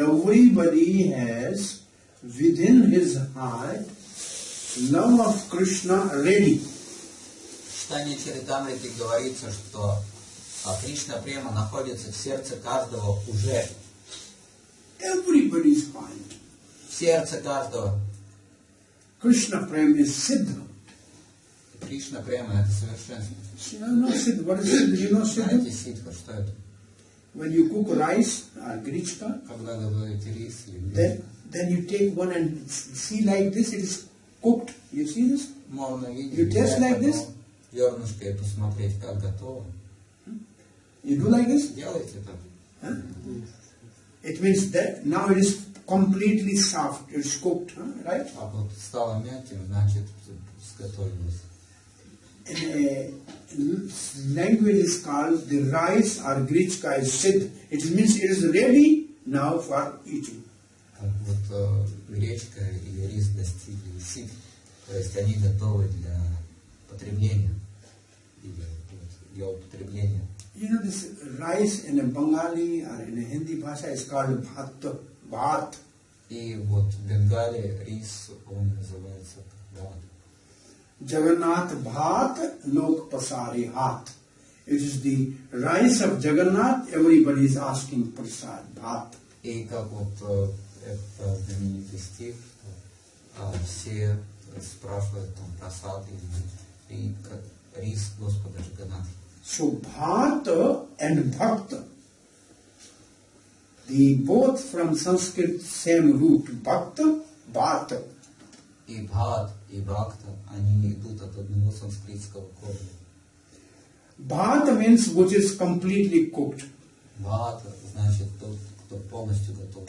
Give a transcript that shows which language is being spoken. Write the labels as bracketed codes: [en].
[en] Everybody has within his heart love of Krishna ready. [ru] В Чайтанье Чаритамрите говорится, что Кришна Према находится в сердце каждого уже. [en] Everybody's mind. [ru] В сердце каждого. [en] Krishna prema is siddha. [ru] Кришна Према — это совершенство. [en] No, siddha. What is siddha? You know [ru] Знаете, [en] siddha? [ru] ситха, что это? [en] When you cook rice or grichka, [ru] Когда готовите рис или гречку, [en] then you take one and see like this, it is cooked. You see this? [ru] можно видеть [en] You taste like this? [ru] зернышко и посмотреть, как готово. [en] You do like this? [ru] Делайте так. Huh? [en] It means that now it is completely soft, it's cooked, right? [ru] А вот стало мягким, значит, сготовилось. [en] In a language is called the rice or grichka is siddh. It means it is ready now for eating. [ru] Вот гречка и рис достигли ситх, то есть они готовы для потребления, или для употребления. [en] You know, this rice in a Bengali or in a Hindi bhasha is called bhat. [ru] И вот в Бенгалии рис, он называется бхат. [bn] Jagannath bhat lok pasare hat. [en] It is the rice of Jagannath, everybody is asking prasad, bhat. [ru] И как вот это знаменитый стих, все спрашивают там просад и рис Господа Джаганнатха. [en] So bhat and bhakta, the both from Sanskrit same root, bhakta, bhat. [ru] И бхат, и бхакта, они идут от одного санскритского корня. [en] Bhat means which is completely cooked [ru] Бхат значит тот, кто полностью готов.